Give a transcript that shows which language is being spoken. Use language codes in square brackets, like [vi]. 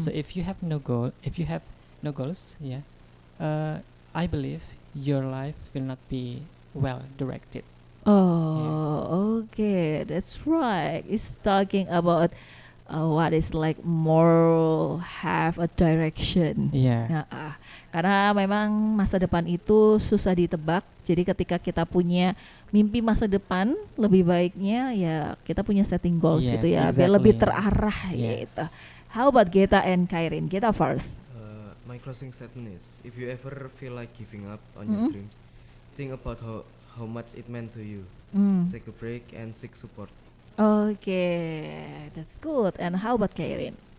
[en] So if you have no goals, yeah, I believe your life will not be well directed. Oh, okay, that's right. It's talking about what is like more have a direction. Yeah. [id] Nah, karena memang masa depan itu susah ditebak. Jadi ketika kita punya mimpi masa depan, lebih baiknya ya kita punya setting goals [en] Yes, [id] gitu ya, biar lebih [en] exactly. [id] terarah [en] Yes. [id] gitu. [en] How about Geta and Kairin? Geta first. My closing statement is: if you ever feel like giving up on your dreams, think about how much it meant to you. Take a break and seek support. Okay, that's good. And how about Kairin?